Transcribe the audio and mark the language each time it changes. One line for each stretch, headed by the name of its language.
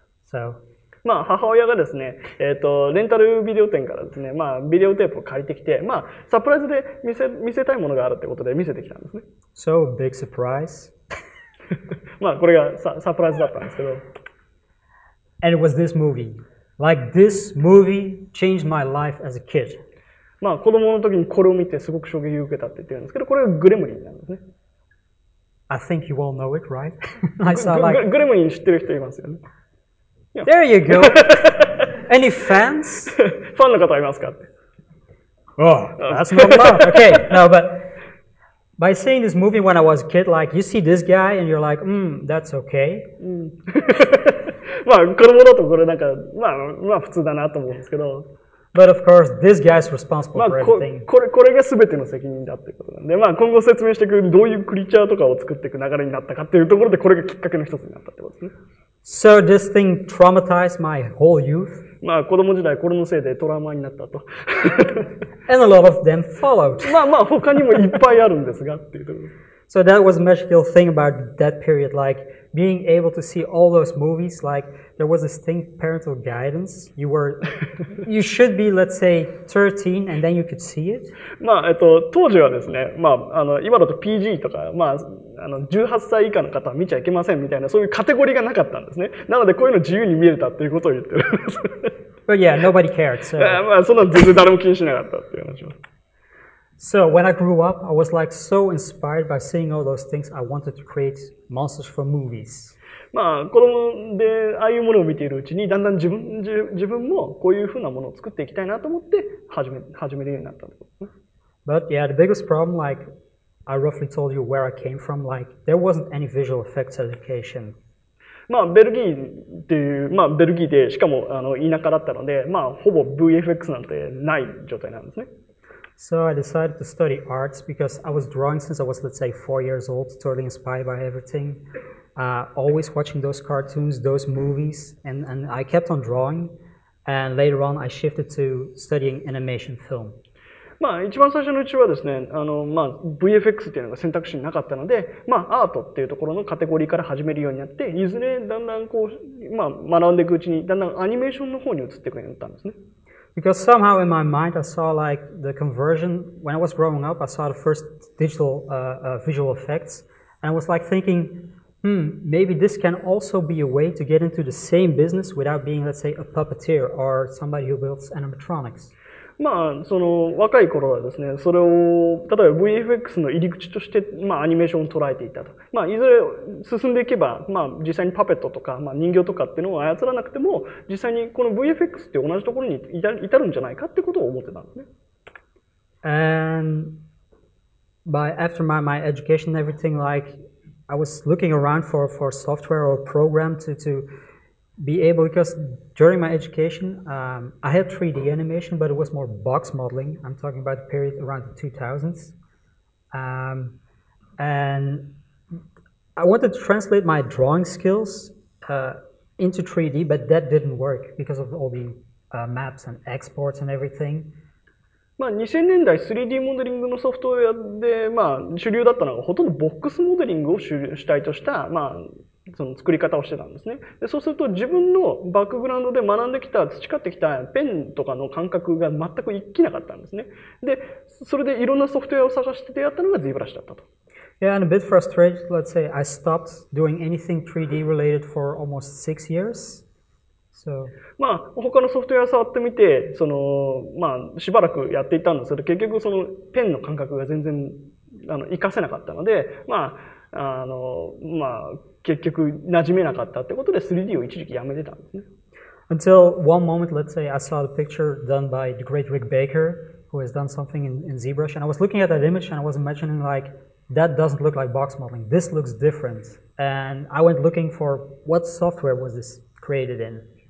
English: So.
Japanese: 母親がですね、レンタルビデオ店からですね、ビデオテープを借りてきて、サプライズで見せたいものがあるってことで見せてきたんですね。
English: So, big surprise.
Japanese: これがサプライズだったんですけど。
English: And it was this movie. Like, this movie changed my life as a kid.
Japanese: 子供の時にこれを見てすごく衝撃を受けたって言ってるんですけど、これがグレムリンなんですね。
English: I think you all know it, right?
Japanese: グレムリン知ってる人いますよね。
English: There you go. Any fans?
Japanese: ファンの方いますかって。
English: Oh, that's not love. Okay, no, but by seeing this movie when I was a kid, like you see this guy and you're like, that's okay.
Japanese: 子供だとこれなんか、普通だなと思うんですけど。
English: But of course, this guy's responsible for everything.
Japanese: これが全ての責任だっていうことなんで、今後説明していくどういうクリーチャーとかを作っていく流れになったかっていうところで、これがきっかけの一つになったってことですね。
English: So this thing traumatized my whole youth.
Japanese: 子供時代これのせいでトラウマになったと。
English: And a lot of them followed.
Japanese: 他にもいっぱいあるんですがっていうところ。
English: So that was a magical thing about that period, like being able to see all those movies, like there was distinct parental guidance. You should be, let's say, 13 and then you could see it.
Japanese: 当時はですね、今だと PG とか、18歳以下の方は見ちゃいけませんみたいな、そういうカテゴリーがなかったんですね。なのでこういうの自由に見れたっていうことを言ってるんです。
English: But yeah, nobody cared. So.
Japanese: そんなの全然誰も気にしなかったっていう話を。
English: So when I grew up, I was like so inspired by seeing all those things. I wanted to create monsters for movies.
Japanese: まあ子供でああいうものを見ているうちにだんだん自分もこういうふうなものを作っていきたいなと思って始めるようになったんですね。
English: But yeah, the biggest problem, like I roughly told you where I came from, like there wasn't any visual effects education.
Japanese: まあベルギーっていう、まあベルギーでしかも田舎だったので、まあほぼ VFX なんてない状態なんですね。
English: So I decided to study arts because I was drawing since I was, let's say, 4 years old, totally inspired by everything. Always watching those cartoons, those movies, and I kept on drawing. And later on, I shifted to studying animation film.
Japanese: まあ一番最初のうちはですね、まあ VFX っていうのが選択肢になかったので、まあアートっていうところのカテゴリーから始めるようになって、いずれだんだんこう、まあ学んでいくうちにだんだんアニメーションの方に移っていくようになったんですね。
English: Because somehow in my mind I saw like the conversion, when I was growing up, I saw the first digital visual effects, and I was like thinking, maybe this can also be a way to get into the same business without being, let's say, a puppeteer or somebody who builds animatronics.
Japanese: まあその若い頃はですね、それを例えば VFX の入り口としてまあアニメーションを捉えていたと。まあいずれ進んでいけば、まあ実際にパペットとかまあ人形とかっていうのを操らなくても、実際にこの VFX って同じところに至るんじゃないかってことを思ってたんですね。
English: And after my education and everything, like I was looking around for software or program to be able, because during my education, I had 3D animation, but it was more box modeling. I'm talking about the period around the 2000s. And I wanted to translate my drawing skills into 3D, but that didn't work because of all the maps and exports and everything.
Japanese: まあ2000年代 3D モデリングのソフトウェアでまあ主流だったのがほとんどボックスモデリングを主体としたまあその作り方をしてたんですね。でそうすると自分のバックグラウンドで学んできた培ってきたペンとかの感覚が全く生きなかったんですね。でそれでいろんなソフトウェアを探して出会ったのが ZBrush だったと。
English: Yeah, and a bit frustrated. Let's say I stopped doing anything 3D related for almost 6 years. So.
Japanese: まあ他のソフトウェア触ってみてそのまあしばらくやっていたんですけど結局そのペンの感覚が全然活かせなかったのでまあまあ結局馴染めなかったってことで 3D を一時期やめてたんですね。
English: Until one moment, let's say I saw the picture done by the great Rick Baker, who has done something in ZBrush, and I was looking at that image and I was imagining like that doesn't look like box modeling. This looks different, and I went looking for what software was this created in.